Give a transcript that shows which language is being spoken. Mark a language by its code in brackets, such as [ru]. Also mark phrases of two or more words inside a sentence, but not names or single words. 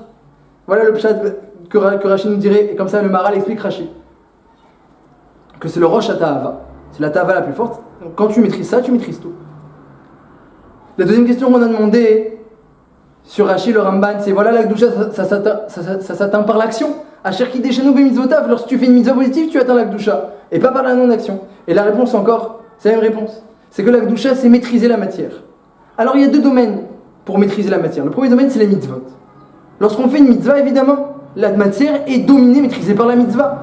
[fr] Voilà le pshat que Rashi nous dirait, et comme ça le Maharal explique Rashi, que c'est le [he] ראש התאווה, [fr] c'est la Tahava la plus forte. Donc, quand tu maîtrises ça, tu maîtrises tout. La deuxième question qu'on a demandé sur Rashi, le Ramban, c'est voilà, la Kedusha, ça s'atteint par l'action. [he] אשר קדשנו במצוותיו, [fr] lorsque tu fais une mitzvah positive, tu atteins la Kedusha, et pas par la non-action. Et la réponse encore, c'est la même réponse. C'est que la Kedusha, c'est maîtriser la matière. Alors il y a deux domaines pour maîtriser la matière. Le premier domaine, c'est les mitzvot. Lorsqu'on fait une mitzvah, évidemment, la matière est dominée, maîtrisée par la mitzvah.